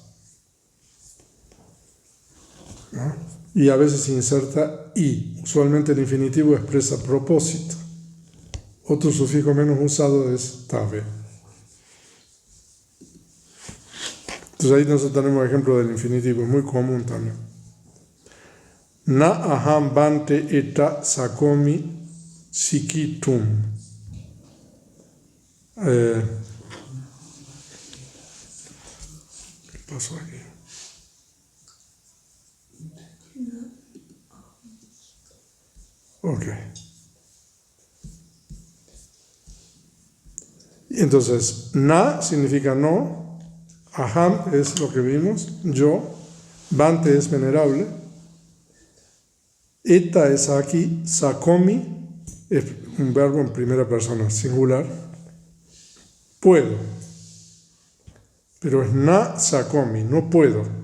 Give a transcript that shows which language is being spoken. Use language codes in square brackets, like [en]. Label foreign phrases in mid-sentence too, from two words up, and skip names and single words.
[es] ¿No? Y a veces se inserta i. Usualmente el infinitivo expresa propósito. Otro sufijo menos usado es tabe. Entonces ahí nosotros tenemos ejemplo del infinitivo, muy común también. [pi] Na aham bante eta sakomi sikitum. [es] ¿Qué pasó aquí? Ok. Entonces, na significa no, aham es lo que vimos, yo, bante es venerable, eta es aquí, sakomi es un verbo en primera persona, singular, puedo, pero es [pi] na sakomi, [es] no puedo.